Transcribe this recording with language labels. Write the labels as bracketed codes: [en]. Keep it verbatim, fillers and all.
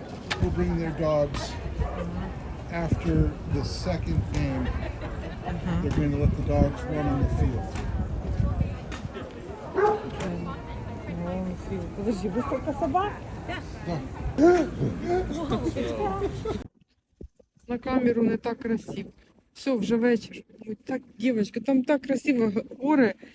[en] People bring their dogs after the second game. Uh-huh. They're going to let the dogs run on the field. [ru] Подожди, вы сколько собак? На камеру не так красиво. [uk] Все, вже вечір. Так, дівчатка, там так красиво гори розслаюються. Тобто вони йдуть одна за одною,